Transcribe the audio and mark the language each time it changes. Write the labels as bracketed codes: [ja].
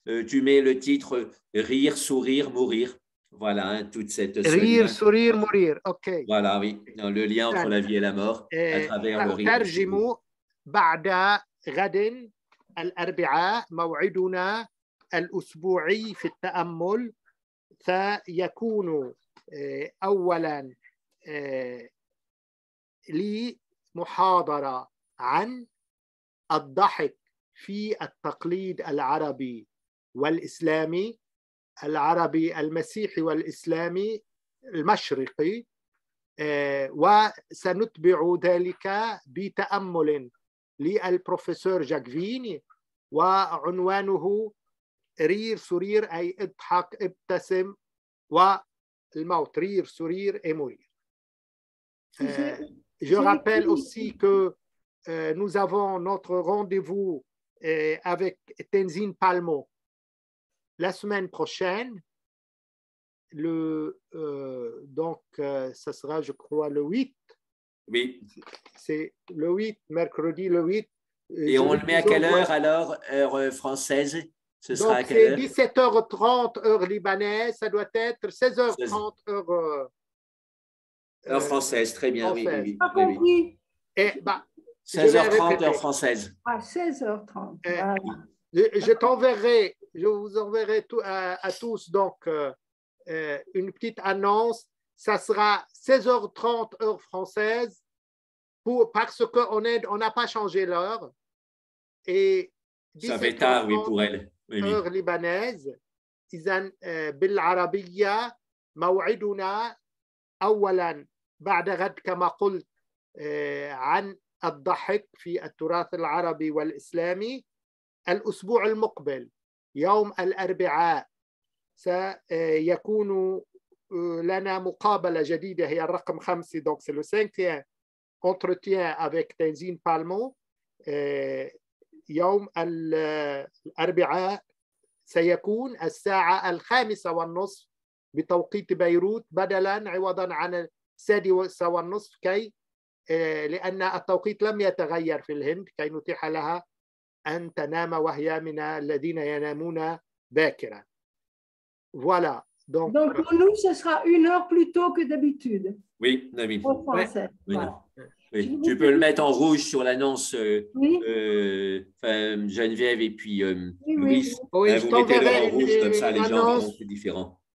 [fr] Tu mets le titre Rire, sourire, mourir. Voilà, hein, toute cette. Rire, sourire, mourir. OK. Voilà, oui, le lien entre la vie et la mort à travers le rire. [ar] ترجموا بعد غد الأربعاء موعدنا الأسبوعي في التأمل سيكون أولا لي محاضرة عن الضحك في التقليد العربي والإسلامي، العربي المسيحي والإسلامي المشرقي، وسنتبع ذلك بتأمل للبروفيسور جاكفيني وعنوانه رير سورير أي اضحك ابتسم والموت، رير سورير et mourir. [fr] Je rappelle aussi que nous avons notre rendez-vous avec Tenzin Palmo la semaine prochaine. Donc, ça sera, je crois, le 8. Oui. C'est le 8, mercredi le 8. Et on le met à quelle heure alors, heure française? Ce sera donc, à quelle heure? c'est 17h30 heure libanaise, ça doit être 16h30 heure française, très bien, française. Oui. Pas compris. Et, bah, 16h30 heure française. À 16h30. Voilà. Je vous enverrai à tous donc une petite annonce. Ça sera 16h30 heure française parce qu'on n'a pas changé l'heure. Et ça fait tard, oui, pour elle. Oui. heure libanaise. [ar] إذن بالعربية موعدنا أولا بعد غد كما قلت عن الضحك في التراث العربي والإسلامي. الأسبوع المقبل يوم الأربعاء سيكون لنا مقابلة جديدة هي الرقم 5. [fr] donc c'est le 5e entretien avec Tenzin Palmo. [ar] يوم الأربعاء سيكون الساعة 5:30 بتوقيت بيروت بدلاً عوضاً عن 6:30 كي لأن التوقيت لم يتغير في الهند كي نتيح لها أن تنام وهي من الذين ينامون باكراً. [fr] Voilà. Donc pour nous, ce sera 1 heure plus tôt que d'habitude. Oui, David. En français. Oui. Voilà. Oui. Tu peux le mettre en rouge sur l'annonce, Oui. Geneviève et puis Oui. Louis. Oui, je vous mettez-le t'enverrai en rouge, comme ça les gens verront, c'est différent.